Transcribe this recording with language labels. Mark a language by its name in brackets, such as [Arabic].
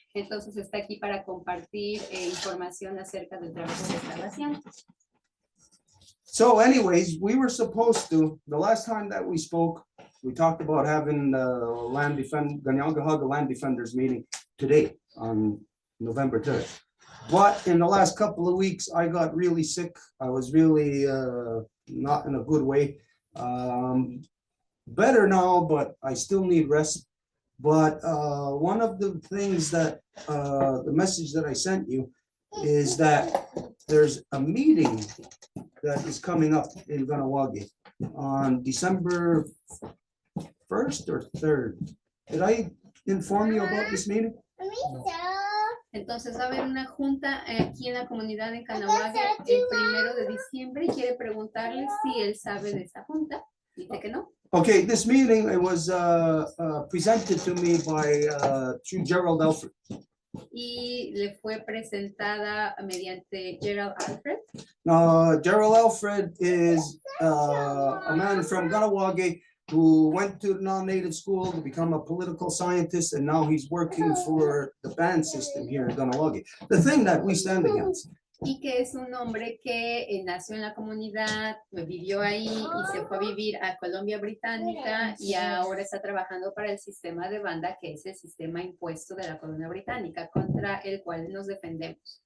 [Spanish] Entonces está aquí para compartir información acerca del trabajo que está haciendo. [English] So anyways, we were supposed to, the last time that we spoke, we talked about having the Ganyangahaga Land Defenders meeting today on November 3rd. But in the last couple of weeks, I got really sick. I was really not in a good way. Better now, but I still need rest. But one of the things that, the message that I sent you is that there's a meeting that is coming up in Kahnawake on December 1st or 3rd. Did I inform you about this meeting? [Spanish] Entonces va a haber una junta aquí en la comunidad en Kahnawake el 1 de diciembre y quiere preguntarle si él sabe de esa junta. Dice que no. [English] Okay, this meeting, it was presented to me by through Gerald Alfred. [Spanish] Y le fue presentada mediante Gerald Alfred. [English] Gerald Alfred is a man from Kahnawake who went to non-native school to become a political scientist, and now he's working for the ban system here in Kahnawake. The thing that we stand against. [Spanish] Y que es un hombre que nació en la comunidad, vivió ahí y se fue a vivir a Colombia Británica y ahora está trabajando para el sistema de banda, que es el sistema impuesto de la colonia británica, contra el cual nos defendemos.